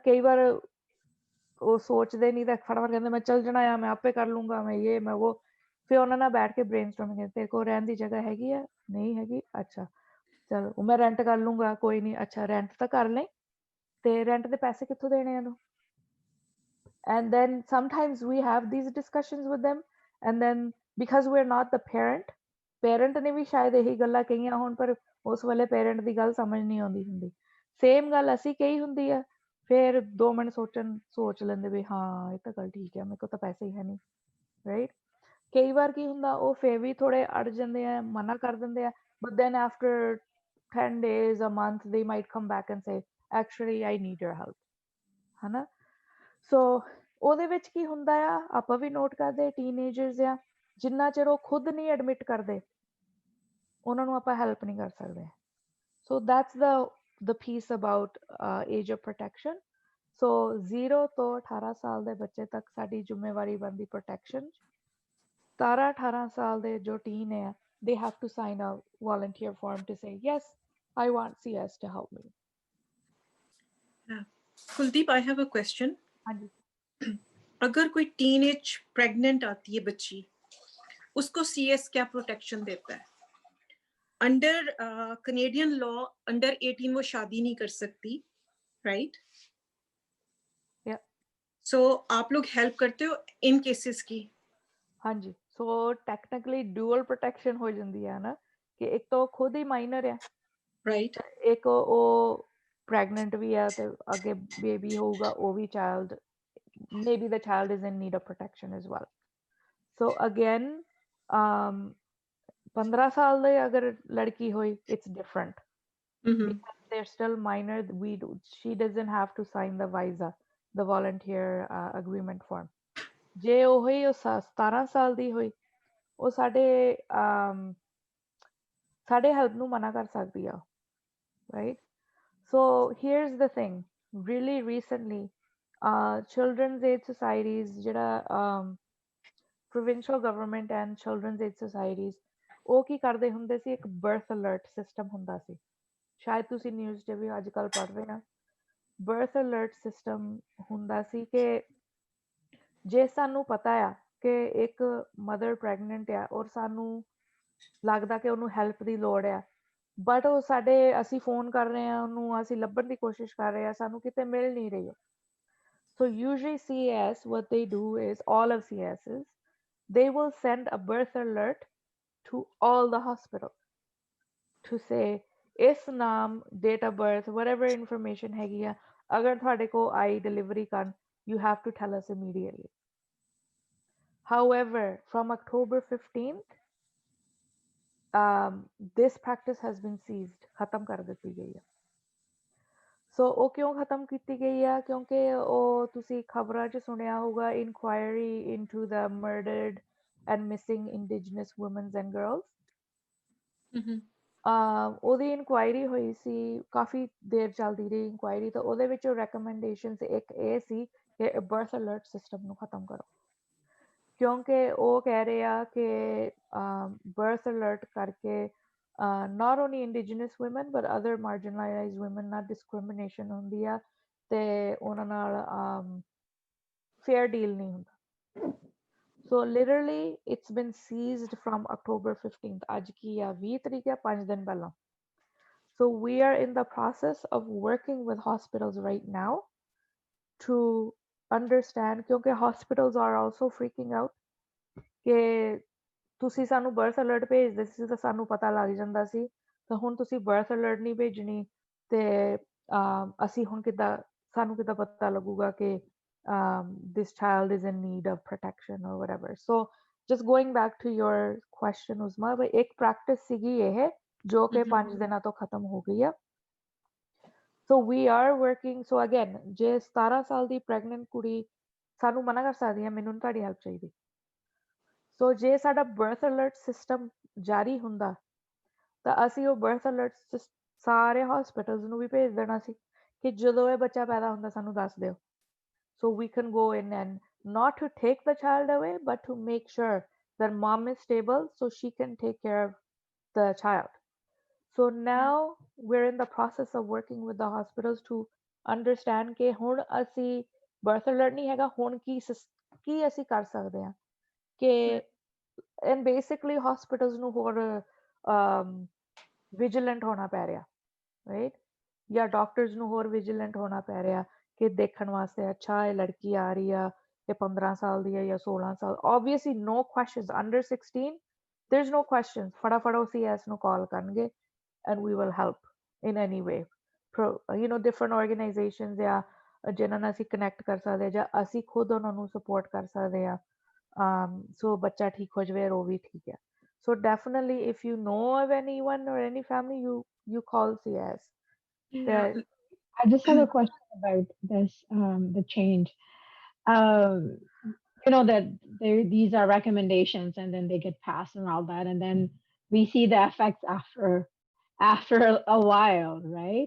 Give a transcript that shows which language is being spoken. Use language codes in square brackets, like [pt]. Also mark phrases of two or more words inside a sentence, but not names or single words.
[pa] ਕਈ ਵਾਰ ਉਹ ਸੋਚਦੇ ਨਹੀਂ ਤਾਂ ਫਟਾਫਟ ਕਹਿੰਦੇ ਮੈਂ ਚੱਲ ਜਾਣਾ ਆ, ਮੈਂ ਆਪੇ ਕਰ ਲੂੰਗਾ, ਮੈਂ ਇਹ ਮੈਂ ਉਹ। ਫਿਰ ਉਹਨਾਂ ਨਾਲ ਬੈਠ ਕੇ ਬ੍ਰੇਨਸਟੋਰਮਿੰਗ, ਤੇਰੇ ਕੋਲ ਰਹਿਣ ਦੀ ਜਗ੍ਹਾ ਹੈਗੀ ਆ, ਨਹੀਂ ਹੈਗੀ, ਅੱਛਾ ਚਲੋ ਮੈਂ ਰੈਂਟ ਕਰ ਲੂੰਗਾ, ਕੋਈ ਨਹੀਂ, ਅੱਛਾ ਰੈਂਟ ਤਾਂ ਕਰ ਲੈ, ਤੇ ਰੈਂਟ ਦੇ ਪੈਸੇ ਕਿੱਥੋਂ ਦੇਣੇ ਇਹਨੂੰ। [en] And then sometimes we have these discussions with them, and then because we're not the parent [pa] ਨੇ ਵੀ ਸ਼ਾਇਦ ਇਹੀ ਗੱਲਾਂ ਕਹੀਆਂ ਹੋਣ, ਪਰ ਉਸ ਵੇਲੇ ਪੇਰੈਂਟ ਦੀ ਗੱਲ ਸਮਝ ਨਹੀਂ ਆਉਂਦੀ ਹੁੰਦੀ। ਸੇਮ ਗੱਲ ਅਸੀਂ ਕਹੀ ਹੁੰਦੀ ਆ, ਫਿਰ 2 ਮਿੰਟ ਸੋਚ ਲੈਂਦੇ ਵੀ ਹਾਂ ਇਹ ਤਾਂ ਗੱਲ ਠੀਕ ਹੈ, ਮੇਰੇ ਕੋਲ ਤਾਂ ਪੈਸੇ ਹੀ ਹੈ ਨਹੀਂ, ਰਾਈਟ। ਕਈ ਵਾਰ ਕੀ ਹੁੰਦਾ, ਉਹ ਫਿਰ ਵੀ ਥੋੜੇ ਅੜ ਜਾਂਦੇ ਆ, ਮਨਾ ਕਰ ਦਿੰਦੇ ਆ, [en] but then after 10 days, a month, they might come back and say actually I need your help, [pa] ਹਨਾ। ਸੋ ਉਹਦੇ ਵਿੱਚ ਕੀ ਹੁੰਦਾ ਆ, ਆਪਾਂ ਵੀ ਨੋਟ ਕਰਦੇ ਟੀਨੇਜਰਸ ਆ, ਜਿੰਨਾ ਚਿਰ ਉਹ ਖੁਦ ਨਹੀਂ ਐਡਮਿਟ ਕਰਦੇ ਉਹਨਾਂ ਨੂੰ ਆਪਾਂ ਹੈਲਪ ਨਹੀਂ ਕਰ ਸਕਦੇ। [en] so that's the piece about age of protection. [pa] ਸੋ 0 ਤੋਂ 18 ਸਾਲ ਦੇ ਬੱਚੇ ਤੱਕ ਸਾਡੀ ਜ਼ਿੰਮੇਵਾਰੀ ਬਣਦੀ ਪ੍ਰੋਟੈਕਸ਼ਨ। 17-18 ਸਾਲ ਦੇ ਜੋ ਟੀਨ ਹੈ, [en] they have to sign a volunteer form to say yes, I want CS to help me. कुलदीप, I have a question. [pa] ਹਾਂਜੀ। [hi] अगर कोई [en] teenage pregnant [hi] आती है बच्ची, उसको CS क्या प्रोटेक्शन देता है? [en] under Canadian law under [hi] 18 वो शादी नहीं कर सकती, राइट? सो आप लोग हेल्प करते हो इन केसेस की? [pa] ਹਾਂਜੀ। [en] so technically dual protection [pa] ਹੋ ਜਾਂਦੀ ਹੈ ਨਾ, ਕਿ ਇੱਕ ਤਾਂ ਉਹ ਖੁਦ ਹੀ ਮਾਈਨਰ ਹੈ, ਰਾਈਟ, ਇੱਕ ਉਹ ਪ੍ਰੈਗਨੈਂਟ ਵੀ ਹੈ ਤੇ ਅੱਗੇ ਬੇਬੀ ਹੋਊਗਾ, ਉਹ ਵੀ ਚਾਈਲਡ, [en] maybe the child is in need of protection as well. So again, [pa] 15 ਸਾਲ ਦੇ ਅਗਰ ਲੜਕੀ ਹੋਈ, [en] it's different. Because they're still minor, she doesn't have to sign the VISA, the volunteer agreement form. [pa] ਜੇ ਉਹੀ 17 ਸਾਲ ਦੀ ਹੋਈ, ਉਹ ਸਾਡੇ ਹੈਲਪ ਨੂੰ ਮਨਾ ਕਰ ਸਕਦੀ ਆ, [en] right? So here's the thing, really recently children's aid societies, ਜਿਹੜਾ provincial government and children's aid societies, [pa] ਉਹ ਕੀ ਕਰਦੇ ਹੁੰਦੇ ਸੀ, ਇੱਕ [en] birth alert system [pa] ਹੁੰਦਾ ਸੀ, ਸ਼ਾਇਦ ਤੁਸੀਂ ਨਿਊਜ਼ 'ਚ ਵੀ ਅੱਜ ਕੱਲ੍ਹ ਪੜ੍ਹ ਰਹੇ ਆ। [en] birth alert system [pa] ਹੁੰਦਾ ਸੀ ਕਿ ਜੇ ਸਾਨੂੰ ਪਤਾ ਆ ਕਿ ਇੱਕ ਮਦਰ ਪ੍ਰੈਗਨੈਂਟ ਆ ਔਰ ਸਾਨੂੰ ਲੱਗਦਾ ਕਿ ਉਹਨੂੰ ਹੈਲਪ ਦੀ ਲੋੜ ਆ, ਬਟ ਉਹ ਅਸੀਂ ਫੋਨ ਕਰ ਰਹੇ ਹਾਂ ਉਹਨੂੰ, ਅਸੀਂ ਲੱਭਣ ਦੀ ਕੋਸ਼ਿਸ਼ ਕਰ ਰਹੇ ਹਾਂ, ਸਾਨੂੰ ਕਿਤੇ ਮਿਲ ਨਹੀਂ ਰਹੀ। [en] So usually CAS, what they do is, all of CASs, they will send a birth alert to all the hospitals to say [pa] ਇਸ ਨਾਮ, [en] date of birth, whatever information [pa] ਹੈਗੀ ਆ, ਅਗਰ ਤੁਹਾਡੇ ਕੋਲ ਆਈ ਡਿਲੀਵਰੀ ਕਰਨ, [en] you have to tell us immediately. However, from October 15th, this practice has been seized, [pa] ਖਤਮ ਕਰ ਦਿੱਤੀ ਗਈ ਹੈ। ਸੋ ਉਹ ਕਿਉਂ ਖਤਮ ਕੀਤੀ ਗਈ ਆ? ਕਿਉਂਕਿ ਉਹ ਤੁਸੀਂ ਖਬਰਾਂ 'ਚ ਸੁਣਿਆ ਹੋਊਗਾ, [en] inquiry into the murdered and missing indigenous womens and girls. [pa] ਉਹਦੀ ਇਨਕੁਆਇਰੀ ਹੋਈ ਸੀ, ਕਾਫੀ ਦੇਰ ਚੱਲਦੀ ਰਹੀ ਇਨਕੁਆਇਰੀ, ਤਾਂ ਉਹਦੇ ਵਿੱਚ ਰੈਕਮੈਂਡੇਸ਼ਨਸ ਇੱਕ ਇਹ ਸੀ ਕਿ [en] birth alert system [pa] ਨੂੰ ਖਤਮ ਕਰੋ, ਕਿਉਂਕਿ ਉਹ ਕਹਿ ਰਹੇ ਆ ਕਿ [en] birth alert [pa] ਕਰਕੇ [en] not only indigenous women but other marginalized women [pa] ਨਾਲ discrimination ਹੁੰਦੀ ਆ ਤੇ ਉਹਨਾਂ ਨਾਲ [en] fair deal [pa] ਨਹੀਂ ਹੁੰਦਾ। [en] So literally it's been seized from October 15th, [pa] ਅੱਜ ਕੀ ਆ 20 ਤਰੀਕ ਆ, 5 ਦਿਨ ਪਹਿਲਾਂ। [en] So we are in the process of working with hospitals right now to understand, [pa] ਕਿਉਂਕਿ [en] hospitals are also freaking out [pa] ਕਿ ਤੁਸੀਂ ਸਾਨੂੰ [en] birth alert [pa] ਭੇਜਦੇ ਸੀ ਤਾਂ ਸਾਨੂੰ ਪਤਾ ਲੱਗ ਜਾਂਦਾ ਸੀ, ਤਾਂ ਹੁਣ ਤੁਸੀਂ [en] birth alert [pa] ਨਹੀਂ ਭੇਜਣੀ ਤੇ ਅਸੀਂ ਹੁਣ ਸਾਨੂੰ ਕਿੱਦਾਂ ਪਤਾ ਲੱਗੂਗਾ ਕਿ [en] this child is in need of protection or whatever. So just going back to your question, Uzma, [pa] ਬਈ ਇੱਕ ਪ੍ਰੈਕਟਿਸ ਸੀਗੀ ਇਹ ਜੋ ਕਿ 5 ਦਿਨਾਂ ਤੋਂ ਖਤਮ ਹੋ ਗਈ ਆ। [en] So we are working, so again, [pa] ਜੇ 17 ਸਾਲ ਦੀ ਪ੍ਰੈਗਨੈਂਟ ਕੁੜੀ ਸਾਨੂੰ ਮਨਾ ਕਰ ਸਕਦੀ ਹੈ, ਮੈਨੂੰ ਤੁਹਾਡੀ ਹੈਲਪ ਚਾਹੀਦੀ। ਸੋ ਜੇ ਸਾਡਾ [en] birth alert system [pa] ਜਾਰੀ ਹੁੰਦਾ ਤਾਂ ਅਸੀਂ ਉਹ [en] birth alert [pa] ਸਾਰੇ ਹਸਪੀਟਲਸ ਨੂੰ ਵੀ ਭੇਜ ਦੇਣਾ ਸੀ ਕਿ ਜਦੋਂ ਇਹ ਬੱਚਾ ਪੈਦਾ ਹੁੰਦਾ ਸਾਨੂੰ ਦੱਸ ਦਿਓ, [en] so we can go in and not to take the child away but to make sure that mom is stable so she can take care of the child. So now we're in the process of working with the hospitals to understand [pa] ਕਿ ਹੁਣ ਅਸੀਂ [en] birth alert [pa] ਨਹੀਂ ਹੈਗਾ, ਹੁਣ ਕੀ ਅਸੀਂ ਕਰ ਸਕਦੇ ਹਾਂ ਕਿ [en] and basically hospitals [pa] ਨੂੰ ਹੋਰ vigilant ਹੋਣਾ ਪੈ ਰਿਹਾ, right? ਜਾਂ ਡਾਕਟਰਸ ਨੂੰ ਹੋਰ vigilant ਹੋਣਾ ਪੈ ਰਿਹਾ ਕਿ ਦੇਖਣ ਵਾਸਤੇ, ਅੱਛਾ ਇਹ ਲੜਕੀ ਆ ਰਹੀ ਆ, ਇਹ 15 ਸਾਲ ਦੀ ਹੈ ਜਾਂ 16 ਸਾਲ, [en] obviously no questions, under 16 there's no questions, [pa] ਫਟਾਫਟ ਉਹ CS ਨੂੰ ਕਾਲ ਕਰਨਗੇ [en] and we will help in any way. You know, different organizations [pa] ਜਾਂ ਜਿਨ੍ਹਾਂ ਨਾਲ ਅਸੀਂ ਕਨੈਕਟ ਕਰ ਸਕਦੇ ਜਾਂ ਅਸੀਂ ਖੁਦ ਉਹਨਾਂ ਨੂੰ ਸਪੋਰਟ ਕਰ ਸਕਦੇ ਆ, so ਬੱਚਾ ਠੀਕ ਹੋ ਜਾਵੇ, ਉਹ ਵੀ ਠੀਕ ਹੈ। [en] So definitely if you know of anyone or any family, you call CS. Yeah. I just have a question about this, the change. Um, you know that these are recommendations, and then they get passed and all that, and then we see the effects after a while, right?